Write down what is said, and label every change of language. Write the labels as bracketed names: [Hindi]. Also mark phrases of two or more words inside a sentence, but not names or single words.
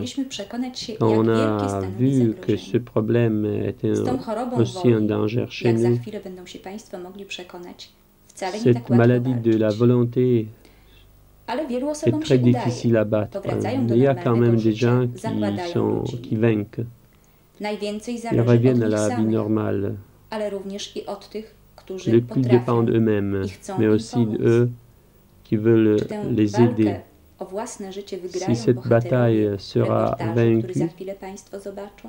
[French] Quand on a vu que ce problème était aussi un danger chez nous, cette maladie de la volonté est très difficile à battre. Mais il y a quand même des gens qui vainquent. Ils reviennent à la vie normale. Les plus dépendent d'eux-mêmes, mais aussi d'eux qui veulent [Polish] Czy tę [French] les [Polish] walkę [French] aider. [Polish] o własne życie [French] Si [Polish] wygrają [French] cette [Polish] bohaterowie [French] bataille sera [Polish] reportażu, który za [French] vaincue [Polish] chwilę Państwo zobaczą?